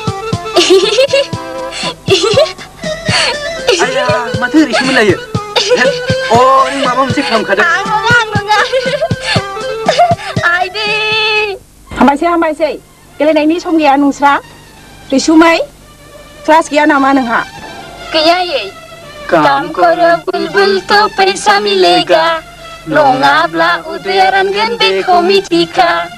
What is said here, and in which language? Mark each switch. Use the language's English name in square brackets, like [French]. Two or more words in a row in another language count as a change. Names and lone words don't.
[Bodo] आया माथो ओरै सोमोनलायो? नों माबा मोनसे खालामखादों। आं नङा। आइदै। हामबायसै गेलेनायनि सम गैया नोंस्रा। रैसुमै, क्लास गैया नामा नोंहा? गैया आयै। [Hindi] काम करो बुलबुल तो पैसा मिलेगा, [Bodo] नङाब्ला उदैया रानगोन बेखौ मिथिखा।